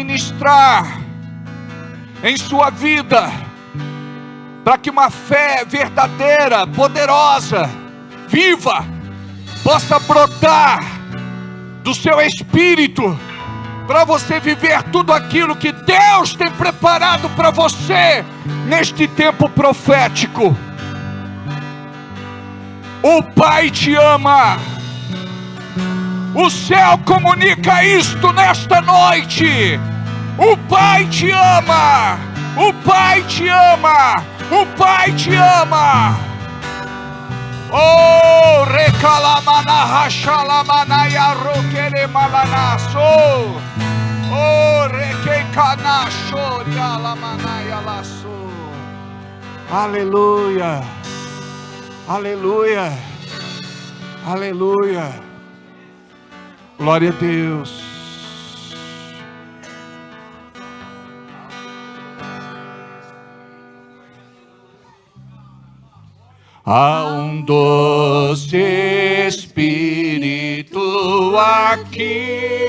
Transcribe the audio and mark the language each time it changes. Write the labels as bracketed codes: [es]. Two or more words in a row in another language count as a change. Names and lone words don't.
[pt] ministrar em sua vida, para que uma fé verdadeira, poderosa, viva, possa brotar do seu espírito, para você viver tudo aquilo que Deus tem preparado para você neste tempo profético. O Pai te ama, O céu comunica isto nesta noite. O Pai te ama. O Pai te ama. O Pai te ama. Oh, recalamana rachalamana yarokele malanaso. Oh, requecanacho yalamana yalaso. Aleluia. Aleluia. Aleluia. Glória a Deus. Há um doce Espírito aqui.